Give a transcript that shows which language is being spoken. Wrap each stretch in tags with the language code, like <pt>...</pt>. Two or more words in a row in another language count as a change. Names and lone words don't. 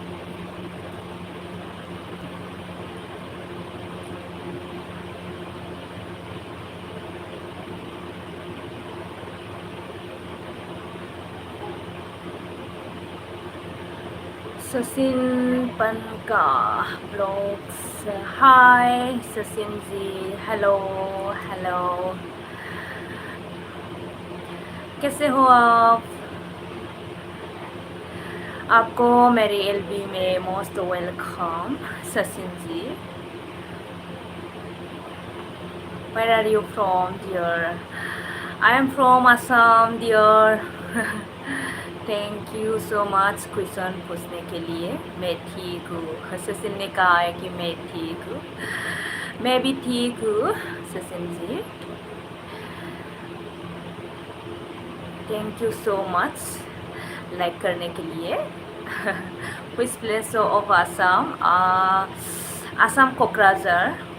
<hi>सचिन पनका ब्लॉग्स हाय सचिन जी हेलो हेलो कैसे हो आप आपको मेरी एलबी में</hi> <en>most welcome</en> <hi>सचिन जी</hi> <en>where are you from dear I am from Assam dear thank you so much question</en> <hi>पूछने के लिए मैं ठीक हूँ सचिन ने कहा है कि मैं ठीक हूँ मैं भी ठीक हूँ सचिन जी</hi> <en>thank you so much like</en> <hi>करने के लिए</hi> <en>which place of Assam Assam Kokrajhar</en>